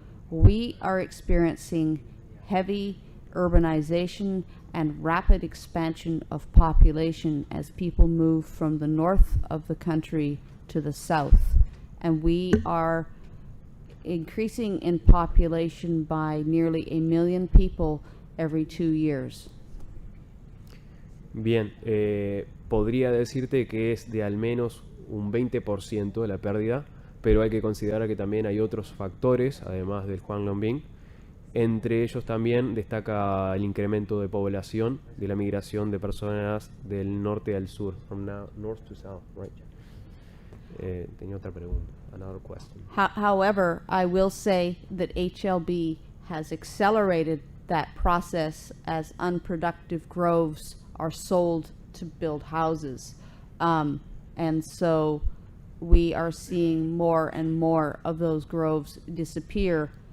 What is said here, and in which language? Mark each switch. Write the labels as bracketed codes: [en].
[en] We are experiencing heavy urbanization and rapid expansion of population as people move from the north of the country to the south. And we are increasing in population by nearly 1 million people every 2 years. [es] Bien, podría decirte que es de al menos un 20% de la pérdida, pero hay que considerar que también hay otros factores, además del Huanglongbing. Entre ellos también destaca el incremento de población, de la migración de personas del norte al sur, [en] from north to south, right? [es] Tenía otra pregunta, [en] another question. However, I will say that HLB has accelerated that process as unproductive groves are sold to build houses. And so we are seeing more and more of those groves disappear.